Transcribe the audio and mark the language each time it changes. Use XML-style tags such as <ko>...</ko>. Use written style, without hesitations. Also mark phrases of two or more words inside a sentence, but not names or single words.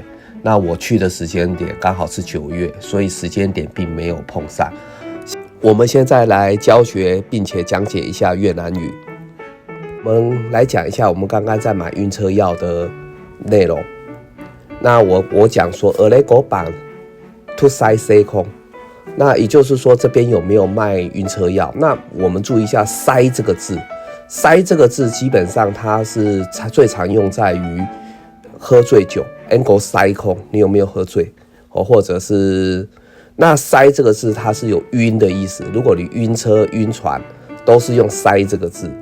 <zh>那我去的时间点刚好是9月，所以时间点并没有碰上。我们现在来教学并且讲解一下越南语。我们来讲一下我们刚刚在买晕车药的内容。那我讲说</zh> <vi>ở đây có bán thuốc say xe không，</vi> <zh>那也就是说这边有没有卖晕车药？那我们注意一下塞这个字，塞这个字基本上它是最常用在于喝醉酒 ，Ango 塞空，你有没有喝醉？或者是那塞这个字它是有晕的意思，如果你晕车、晕船，都是用塞这个字。</zh>